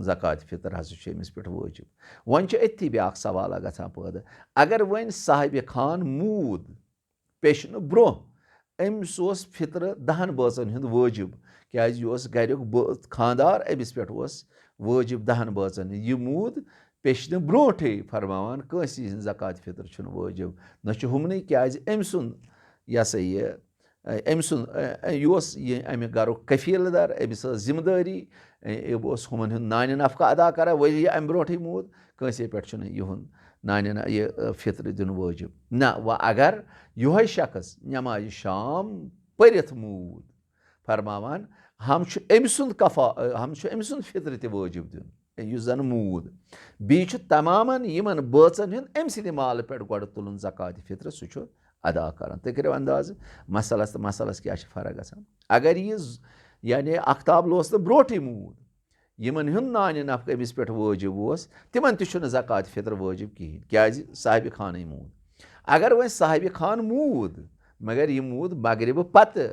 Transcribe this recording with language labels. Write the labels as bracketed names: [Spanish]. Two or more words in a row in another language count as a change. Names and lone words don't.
[Kashmiri] ज़कात फितर हस अमिस पे वाजिब वन अथी ब्या सवाल गसान पैदा अगर वन साहिब खान मूद पेशन ब्रोह अमिस फितर 10 बचन हूँ वाजिब क्या गरुक खानदार अमिस पे वाजिब 10 बचन यह मूद पेशन ब्रोठे फरमान कंस ज़कात फितर वाजिब न हमन क्या अम सुन यह सा यह अम सुन यह अमि गरुक कफीलदार अमिस जिम्मेदारी हमन हूँ नान नफ़का अदा कर वही अम ब्रोठे मूद कंसे पे यहुन नान यह फितर दिन वाजिब ना व अगर यह शख्स नमाज शाम परित मूद फरमान हम अम सुंद हम अम सुंद फितर त वाजिब दिन यह जन मूद बी तमाम यमन बचन हूँ अम सद माल पे गो तुलन ज़कात फितर सह अदा कर तुम करो अंदाज मसलस तो मसलस क्या फ़र्क गसान अगर यह यानी अख्ताब लोस तो ब्रोठे मूद यमन हूँ नान नफ़ अमिस पे वाजिब तिमन तह ज़कात फितर वाजिब कहें क्या साहिब खान मूद अगर वन साहिब खान मूद मगर यह मूद मगरिब पत